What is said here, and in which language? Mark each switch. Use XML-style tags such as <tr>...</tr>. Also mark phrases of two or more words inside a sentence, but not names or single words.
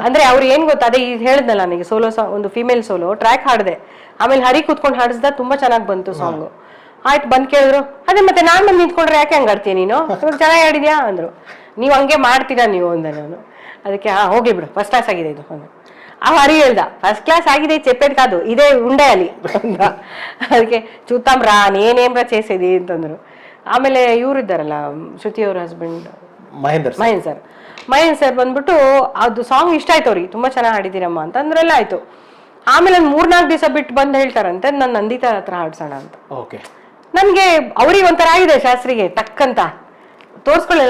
<kn>ಅಂದ್ರೆ ಅವ್ರು ಏನ್ ಗೊತ್ತಾ, ಅದೇ ಈಗ ಹೇಳಿದ್ನಲ್ಲ ನನಗೆ</kn> <en>solo song,</en> <kn>ಒಂದು</kn> <en>female solo track</en> <kn>ಹಾಡಿದೆ. ಆಮೇಲೆ ಹರಿ ಕೂತ್ಕೊಂಡು ಹಾಡಿಸ್ದ, ತುಂಬಾ ಚೆನ್ನಾಗಿ ಬಂತು ಸಾಂಗ್. ಆಯ್ತು ಬಂದ್ ಕೇಳಿದ್ರು, ಅದೇ ಮತ್ತೆ ನಾನ್ ಬಂದು ನಿಂತ್ಕೊಂಡ್ರೆ ಯಾಕೆ ಹಂಗ ಆಡ್ತೀಯ ನೀನು, ಚೆನ್ನಾಗಿ ಆಡಿದ್ಯಾ ಅಂದ್ರು. ನೀವು ಹಂಗೆ ಮಾಡ್ತೀರಾ ನೀವು ಅಂದೆ ನಾನು. ಅದಕ್ಕೆ ಹೋಗ್ಲಿ ಬಿಡು,</kn> <en>first class</en> <kn>ಆಗಿದೆ ಇದು ಅಂದ. ಆ ಹರಿ ಹೇಳ್ದ,</kn> <en>first class</en> <kn>ಆಗಿದೆ</kn> <te>చెప్పేది కాదు, ఇదే ఉండాలి</te> <kn>ಅಂದ.</kn> <te>ಅದಕ್ಕೆ చూద్దాం రా నేనేమ్రా చేసేది ಅಂತಂದ್ರು.</te> <kn>ಆಮೇಲೆ ಇವ್ರು ಇದ್ದಾರಲ್ಲ ಶ್ರುತಿ ಅವ್ರ ಹಸ್ಬೆಂಡ್ ಮಹೇಂದ್ರ ಸರ್ ಬಂದ್ಬಿಟ್ಟು, ಅದು ಸಾಂಗ್ ಇಷ್ಟ ಆಯ್ತು ಅವ್ರಿಗೆ, ತುಂಬಾ ಚೆನ್ನಾಗಿ ಹಾಡಿದ್ದೀರಮ್ಮ ಅಂತ ಅಂದ್ರೆಲ್ಲ ಆಯ್ತು. ಆಮೇಲೆ ಒಂದು 3-4 ದಿವಸ ಬಿಟ್ಟು ಬಂದು ಹೇಳ್ತಾರಂತೆ, ನಾನು ನಂದಿತಾ ಹತ್ರ ಹಾಡ್ಸೋಣ ಅಂತ. ನನ್ಗೆ ಅವ್ರಿಗೆ ಒಂಥರ ಆಗಿದೆ, ಶಾಸ್ತ್ರಿಗೆ ಟಕ್ ಅಂತ ತೋರ್ಸ್ಕೊಳ್ಳಿಲ್ಲ.</kn>